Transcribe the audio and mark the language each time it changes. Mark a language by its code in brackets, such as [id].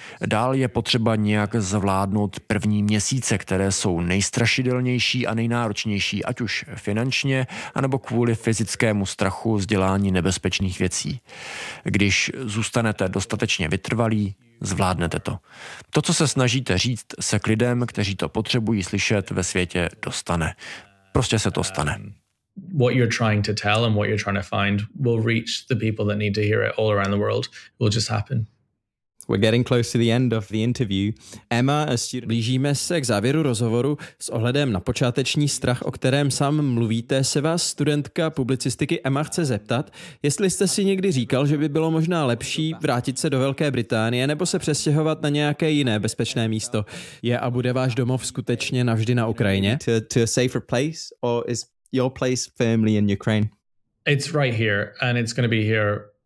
[cs] Dál je potřeba nějak zvládnout první měsíce, které jsou nejstrašidelnější a nejnáročnější, ať už finančně, anebo kvůli fyzickému strachu z dělání nebezpečných věcí. Když zůstanete dostatečně vytrvalí, zvládnete to. To, co se snažíte říct, se k lidem, kteří to potřebují slyšet ve světě, dostane. Prostě se to stane. [en] What you're trying to tell and what you're trying to find will reach the people that need to hear it all around the world. It will just happen. We're getting close to the end of the interview. Emma, [cs] blížíme se k závěru rozhovoru. S ohledem na počáteční strach, o kterém sám mluvíte, se vás studentka publicistiky Emma chce zeptat, jestli jste si někdy říkal, že by bylo možná lepší vrátit se do Velké Británie nebo se přestěhovat na nějaké jiné bezpečné místo. Je a bude váš domov skutečně navždy na Ukrajině? [en] To a safer place, or is your place firmly in Ukraine? It's right here and it's going to be here